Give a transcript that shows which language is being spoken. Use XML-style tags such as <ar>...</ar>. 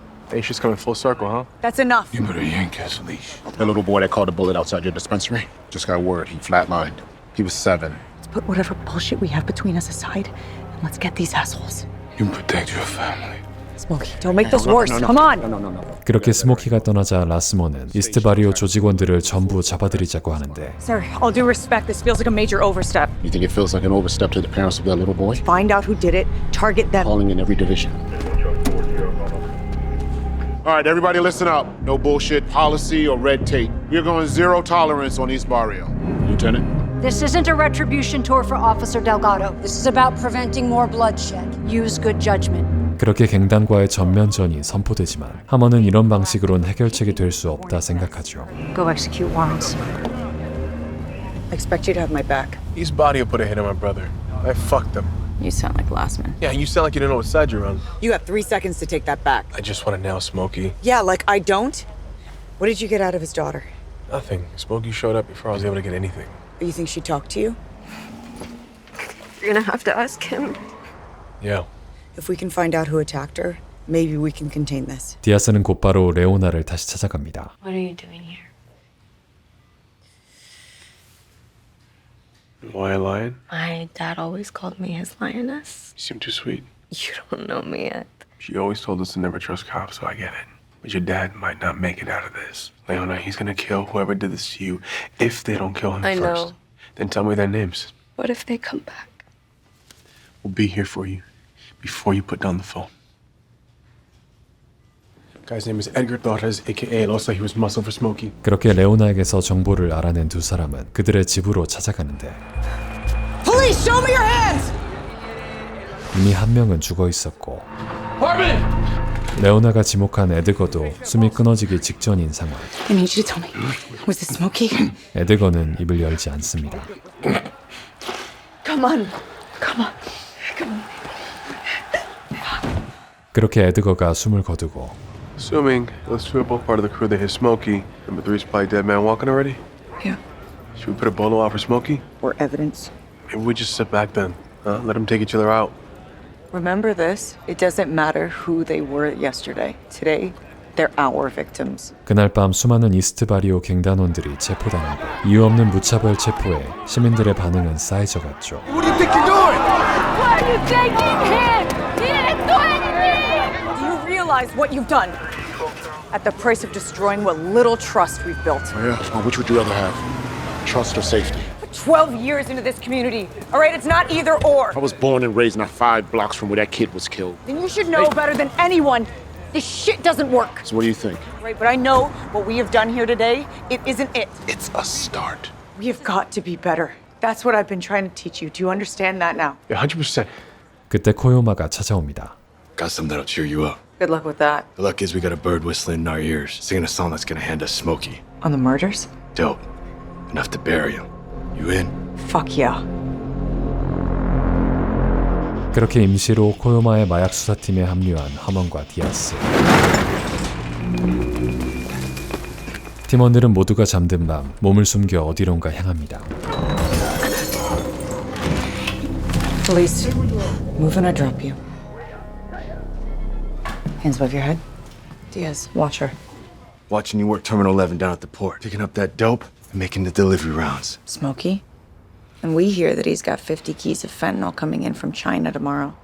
<en>Hey, she's coming full circle, huh? That's enough. You better yank his leash. The little boy that caught a bullet outside your dispensary just got word. He flatlined. He was 7. Let's put whatever bullshit we have between us aside and let's get these assholes. You protect your family. Smokey, don't make this worse. Come on.</en> <ko>그렇게 스모키가 떠나자 라스모는 이스트바리오 조직원들을 전부 잡아들이자고 하는데</ko> <en>Sir, all due respect, this feels like a major overstep. You think it feels like an overstep to the parents of that little boy? Find out who did it, target them. Calling in every division. All right, everybody listen up. No bullshit policy or red tape. We're going 0 tolerance on East Barrio. Lieutenant? This isn't a retribution tour for Officer Delgado. This is about preventing more bloodshed. Use good judgment.</en> <ko>그렇게 갱단과의 전면전이 선포되지만 하먼은 이런 방식으론 해결책이 될 수 없다 생각하죠.</ko> <en>Go execute warrants. I expect you to have my back. East Barrio put a hit on my brother. I fucked him. You sound like Glassman. Yeah, you sound like you don't know what side you're on. You have 3 seconds to take that back. I just want to nail Smokey. Yeah, like I don't? What did you get out of his daughter? Nothing. Smokey showed up before I was able to get anything. You think she talked to you? You're gonna have to ask him. Yeah. If we can find out who attacked her, maybe we can contain this.</en> <ko>디아스는 곧바로 레오나를 다시 찾아갑니다.</ko> <en>What are you doing here? Why I lying? My dad always called me his lioness. You seem too sweet. You don't know me yet. She always told us to never trust cops, so I get it. But your dad might not make it out of this. Leona, he's gonna kill whoever did this to you if they don't kill him I first. know. Then tell me their names. What if they come back? We'll be here for you before you put down the phone. Guy's name is Edgar Torres, aka looks like he was muscle for Smokey.</en> <ko>그렇게 레오나에게서 정보를 알아낸 두 사람은 그들의 집으로 찾아가는데</ko> <en>Police, show me your hands!</en> <ko>이미 한 명은 죽어 있었고</ko> <en>Harmon!</en> <ko>레오나가 지목한 에드거도 숨이 끊어지기 직전인 상황.</ko> <en>I need you to tell me. Was this Smokey?</en> <ko>에드거는 입을 열지 않습니다.</ko> <en>Come on. Come on. Come on.</en> <ko>그렇게 에드거가 숨을 거두고</ko> <en>Assuming those 2 are both part of the crew that hit Smokey, number 3's probably dead man walking already? Yeah. Should we put a bolo out for Smokey? Or evidence. Maybe we just sit back then, huh? Let them take each other out. Remember this, it doesn't matter who they were yesterday. Today, they're our victims.</en> <ko>그날 밤 수많은 이스트바리오 갱단원들이 체포당하고 이유 없는 무차별 체포에 시민들의 반응은 쌓여갔죠.</ko> <en>What do you think you're doing? Why are you taking him? He didn't do anything! Do you realize what you've done? At the price of destroying what little trust we've built. Yeah, well, which would you rather have? Trust or safety? 12 years into this community, all right? It's not either or. I was born and raised not 5 blocks from where that kid was killed. Then you should know better than anyone. This shit doesn't work. So what do you think? Right, but I know what we have done here today, it isn't it. It's a start. We have got to be better. That's what I've been trying to teach you. Do you understand that now? Yeah, 100%.</en> <ko>그때 코요마가 찾아옵니다.</ko> <en>Got something that'll cheer you up. Good luck with that. The luck is we got a bird whistling in our ears, singing a song that's gonna hand us Smokey. On the murders? Dope. Enough to bury him. You in? Fuck yeah.</en> <ko>그렇게 임시로 코요마의 마약 수사팀에 합류한 하먼과 디아스. 팀원들은 모두가 잠든 밤 몸을 숨겨 어디론가 향합니다.</ko> <en>Police, move and I drop you. Hands above your head. Diaz, watch her. Watching you work Terminal 11 down at the port, picking up that dope and making the delivery rounds. Smokey. And we hear that he's got 50 keys of fentanyl coming in from China tomorrow.</en>